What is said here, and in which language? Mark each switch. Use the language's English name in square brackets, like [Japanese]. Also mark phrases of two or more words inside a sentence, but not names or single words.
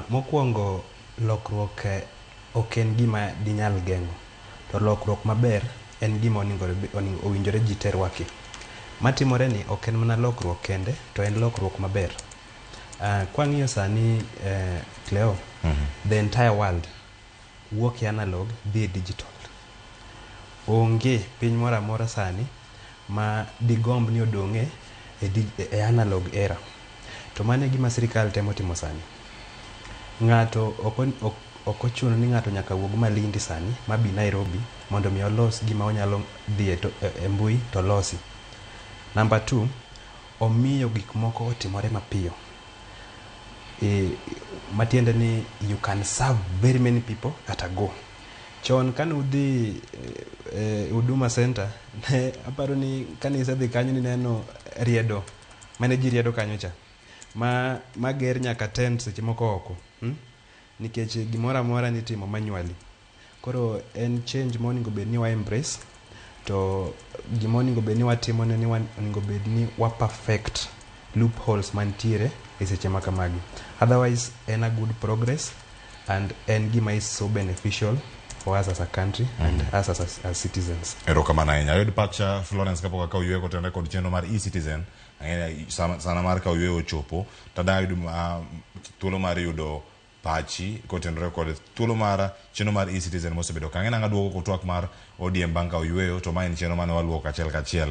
[Luo (Kenya and Tanzania)] Mokwongo lokruok ok en gima dinyal geng'o. To lokruok maber en gima owinjore ji te rwaki. Matimore ni ok en mana lokruok kende, to en lokruok maber. Kwang'iyo sani Cleo, [English] the entire world wuok analog dhi digital. [Luo (Kenya and Tanzania)] Onge piny moro amora sani ma digomb ni odong'e e analog era. To mano e gima sirikal temo timo sani. Ng'ato ok ochuno ni ng'ato nyaka wuog Malindi sani mabi Nairobi mondo mi olos gima onyalo dhi e mbui to losi. Number 2, omiyo gik moko otimore mapiyo. Matiende ni [English] you can serve very many people at a go. [Luo (Kenya and Tanzania)] Chon kan udhi Huduma Center, ne aparo ni kanise dhi kanyo ni neno riedo, mane ji riedo kanyo cha. Ma ger nyaka tent seche moko oko. Nikech gimora amora nitimo manually. Koro en change moningo bed ni wa embrace. To gimoningo bed ni watimo ne ni oningo bed ni wa [English] perfect loopholes [Luo (Kenya and Tanzania)] mantiere e seche makamagi. [English] Otherwise, en a good progress and [Luo (Kenya and Tanzania)] en gima [English] is so beneficial for us as a country and us as citizens. [Luo (Kenya and Tanzania)] Erokamano ahinya. Ayud pacha Florence kapok ka oyueyo kotende kod chenro mar e-Citizen. Sana mar ka oyueyo ochopo. Tada yudo thuolo mar yudo pachi kotenore kod thuolo mar chenro mar e-Citizen mosebedo ka. Ng'ena duogo kotwak mar ODM banka oyueyo to maen chenro mane waluoko achiel kachiel.